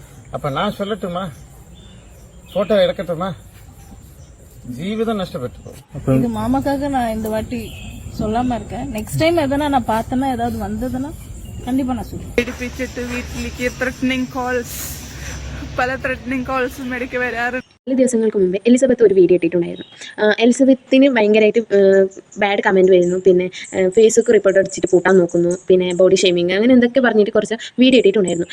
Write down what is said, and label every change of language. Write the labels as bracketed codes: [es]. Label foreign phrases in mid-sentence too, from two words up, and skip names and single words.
[ta] அப்ப நான் சொல்லட்டுமா? போட்டோ எடுக்கட்டுமா? [ml] ജീവിതം നഷ്ടപ്പെട്ടു പോകും. [ta] இது மாமாக்காக நான் இந்த வாட்டி சொல்லாம இருக்கேன். [en] next time [ta] எதனா நான் பார்த்தேன்னா ஏதாவது வந்ததுன்னா കണ്ടിപ്പാ ഞാൻ [ml] പേടിപ്പിച്ചിട്ട് വീട്ടിലേക്ക് [en] threatening calls [ml] പല [en] threatening calls [ml] ഇടയ്ക്ക് വരാറുണ്ട്. ചില ദിവസങ്ങൾക്ക് മുമ്പേ എലിസബത്ത് ഒരു വീഡിയോ ഇട്ടിട്ടുണ്ടായിരുന്നു. എലിസബത്തിന് ഭയങ്കരമായിട്ട് [en] bad comment [ml] വരുന്നു, പിന്നെ ഫേസ്ബുക്ക് റിപ്പോർട്ട് അടിച്ചിട്ട് പൂട്ടാൻ നോക്കുന്നു, പിന്നെ [en] body shaming, [ml] അങ്ങനെ എന്തൊക്കെ പറഞ്ഞിട്ട് കുറച്ച് വീഡിയോ ഇട്ടിട്ടുണ്ടായിരുന്നു.